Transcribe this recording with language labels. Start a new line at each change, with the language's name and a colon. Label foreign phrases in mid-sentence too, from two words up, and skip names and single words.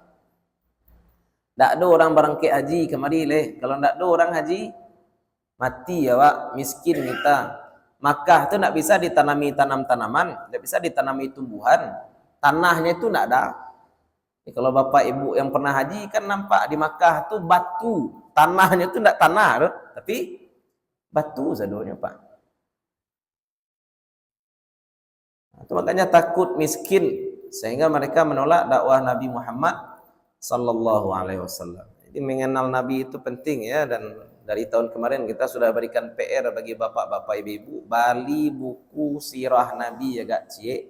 Indonesian: Tak ada orang berangkat haji kemari leh. Kalau tak ada orang haji, mati ya Pak, miskin kita. Makkah tu tak bisa ditanami tanam-tanaman, tak bisa ditanami tumbuhan. Tanahnya itu tak ada. Kalau Bapak Ibu yang pernah haji kan nampak di Makkah tu batu. Tanahnya tu tak tanah tu, tapi batu sadonya Pak. Itu makanya takut miskin sehingga mereka menolak dakwah Nabi Muhammad
Arabic: sallallahu alaihi wasallam.
Indonesian: Jadi mengenal Nabi itu penting ya, dan dari tahun kemarin kita sudah berikan PR bagi bapak-bapak ibu-ibu, bali buku sirah Nabi ya Kak Cie.